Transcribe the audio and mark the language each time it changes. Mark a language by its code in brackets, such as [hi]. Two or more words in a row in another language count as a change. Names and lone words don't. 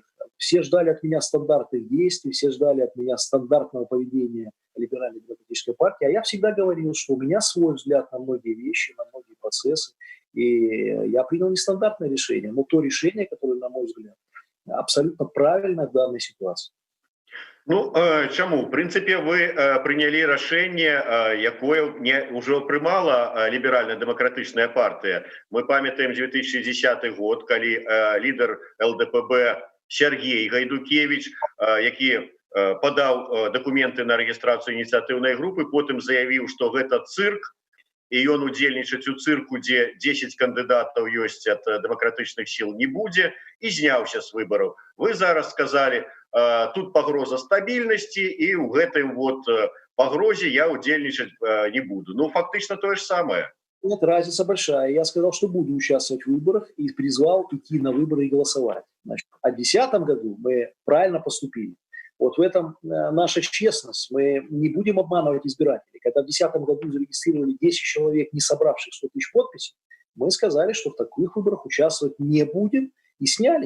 [ru] Все ждали от меня стандартных действий, все ждали от меня стандартного поведения либеральной демократической партии. А я всегда говорил, что у меня свой взгляд на многие вещи, на многие процессы. И я принял нестандартное решение, но то решение, которое, на мой взгляд, абсолютно правильно в данной ситуации. [be] Ну, чаму? В прынцыпе, вы прынялі рашэнне, якое ўжо прымала ліберальна-дэмакратычная партыя. Мы памятаем 2010 год, калі лідар ЛДПБ Сергей Гайдукевич, які падаў дакументы на рэгістрацыю ініцыятыўнай групы, потым заявіў, што гэта цырк, і ён удзельнічаць у цырку, дзе 10 кандыдатаў ёсць ад дэмакратычных сіл не будзе, і зняўся з выбараў. Вы зараз сказалі, тут пагроза стабільнасці, і ў гэтай вот пагрозе я удзельнічаць не буду. [ru] Ну, фактично то же самое. Нет, разница большая. Я сказал, что буду участвовать в выборах и призвал идти на выборы и голосовать. Значит, в 2010 году мы правильно поступили. Вот в этом наша честность. Мы не будем обманывать избирателей. Когда в 2010 году зарегистрировали 10 человек, не собравших 100 тысяч подписей, мы сказали, что в таких выборах участвовать не будем, и снялись.